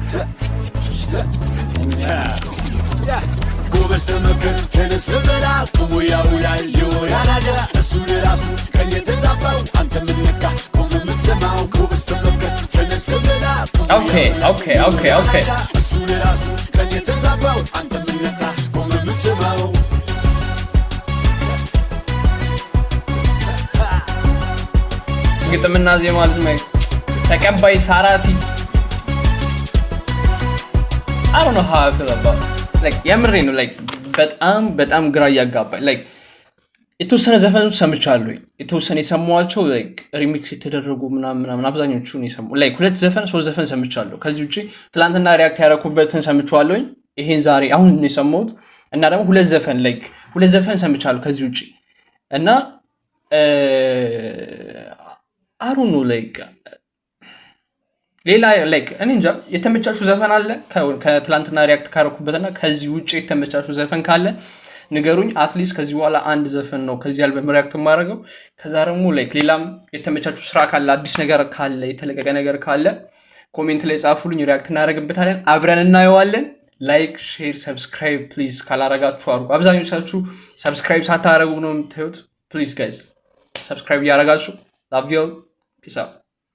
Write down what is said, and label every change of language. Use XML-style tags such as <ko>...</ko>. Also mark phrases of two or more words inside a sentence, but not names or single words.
<am>ጎበዝ ተመከር ተነስ በላ ቆሞ ያውላል የወሬ አራዳ እሱ ለራሱ ቀን የተዛባው አንተ ምን ነካ ቆመ የምትሰማው ጎበዝ ተመከር Okay. ግጥምና ዜማ ተቀባይ ሳራቲ</am> <en>I don't know how I feel about like</en> <am>የምሬ ነው like በጣም ግራ ያጋባኝ like የተወሰነ ዘፈኖች ሰምቻለሁ የተወሰነ የሰማኋቸው like ሪሚክስ የተደረጉ ምናምን አብዛኞቹን የሰማሁ like 2 ዘፈን 3 ዘፈን ሰምቻለሁ ከዚህ ውጪ ትላንትና ሪአክት ያደረኩበትን ሰምቻለሁ ይሄን ዛሬ አሁን ነው የሰማሁት እና ደግሞ 2 ዘፈን like 2 ዘፈን ሰምቻለሁ ከዚህ ውጪ እና</am> <en>I don't know like</en> <am>ሌላ like እኔ እንጃ የተመቻችሁ ዘፈን አለ ከትላንትና ሪአክት ካረኩበትና ከዚህ ውጪ የተመቻችሁ ዘፈን ካለ ንገሩኝ አትሊስት ከዚህ በኋላ አንድ ዘፈን ነው ከዚህ አልበም ሪአክት ማድረገው ከዛ ደግሞ like ሌላም የተመቻችሁ ስራ ካለ አዲስ ነገር ካለ የተለቀቀ ነገር ካለ ኮሜንት ላይ ጻፉልኝ ሪአክት እናደርግበታለን አብረን እናየዋለን</am> <en>like share subscribe please</en> <am>ካላረጋችሁ አድርጉ አብዛኞቻችሁ ሰብስክራይብ ሳታረጉ ነው የምታዩት</am> <en>please guys subscribe</en> <am>ያረጋችሁ</am> <en>love you all peace out</en>